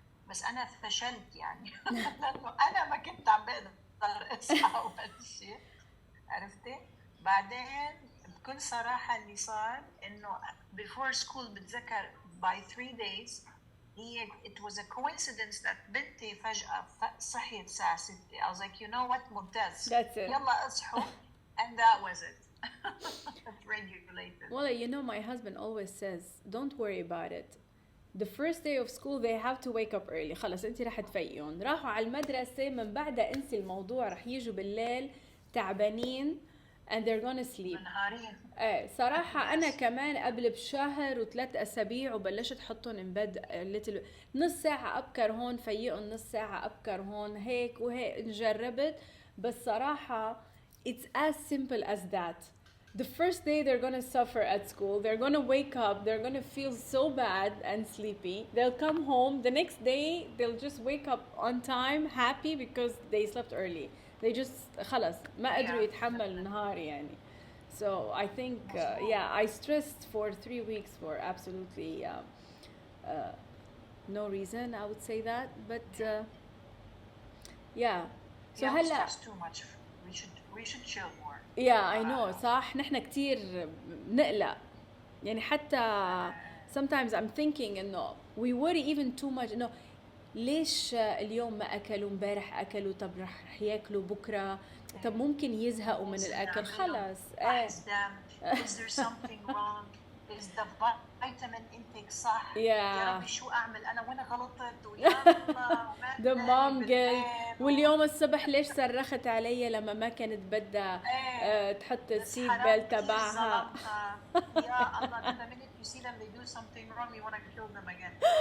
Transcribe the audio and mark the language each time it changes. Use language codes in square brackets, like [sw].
[ar] بس أنا فشلت يعني لأنه أنا ما كنت عم بقدر أصحى أول شيء، عرفتي؟ بعدين بكل صراحة اللي صار إنه [en] before school [ar] بتذكر [en] by 3 days it was a coincidence that [ar] بنتي فجأة صحيت الساعة 6. [en] I was like, you know what, [ar] ممتاز. [en] That's it. [ar] يلا اصحوا. [en] And that was it. regulated. Well, you know, my husband always says, don't worry about it. The first day of school they have to wake up early. [ar] خلص انت رح تفيقون. راحوا على المدرسة من بعدها انسي الموضوع، رح يجوا بالليل تعبانين [en] and they're gonna sleep. [ar] نهارين. ايه صراحة أنا [en] Yes. [ar] كمان قبل بشهر وثلاث أسابيع وبلشت حطهم [en] in bed little [ar] نص ساعة أبكر هون فيقهم، نص ساعة أبكر هون، هيك وهيك جربت. بس صراحة [en] it's as simple as that. The first day they're gonna suffer at school, they're gonna wake up, they're gonna feel so bad and sleepy. They'll come home, the next day they'll just wake up on time happy because they slept early. They just [ar] خلص ما قدروا [en] Yeah. [ar] يتحملوا النهار يعني. [en] So I think, yeah, I stressed for 3 weeks for absolutely no reason. I would say that, but yeah. So Yeah, we [ar] هلا [en] stress too much. We should chill more. yeah, I know صح. [ar] نحن كتير نقلق يعني حتى [en] sometimes I'm thinking [ar] إنه [en] we worry even too much [ar] إنه ليش اليوم ما أكلوا، امبارح أكلوا، طب رح ياكلوا بكرة، طب ممكن يزهقوا من الأكل. خلاص [en] Is there something wrong? Is the vitamin intake صح؟ Yeah. [ar] يا ربي شو أعمل أنا وأنا غلطت ويلا [en] the mom guilt. [ar] واليوم الصبح ليش صرخت علي لما ما كانت بدها تحط السيت بيلت تبعها. يا الله [en] the minute you see them they do something wrong you want to kill them again.